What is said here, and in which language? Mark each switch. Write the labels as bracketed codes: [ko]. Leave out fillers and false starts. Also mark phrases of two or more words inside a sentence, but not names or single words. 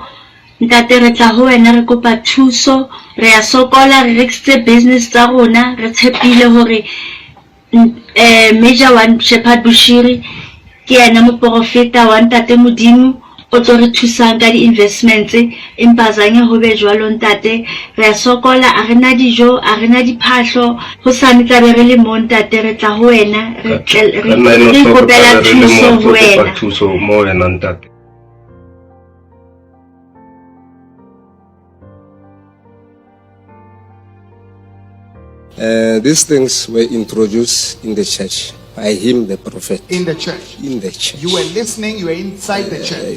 [st] Ntate re tla ho wena re kopa thuso re ya sokola re rekise business tsa rona re tshepile hore Major One Shepherd Bushiri ke ena moprofeta wa ntate Modimo o tlo re thusang ka di investments empa zange ho be jwalo ntate re ya sokola a rena dijo a rena diphahlo ho sane tla be re le mo ntate re tla ho wena re kopela thuso ho wena. Thuso mo wena ntate. [en] These things were introduced in the church by him, the prophet. In the church? In the church. You were listening, you were inside the church?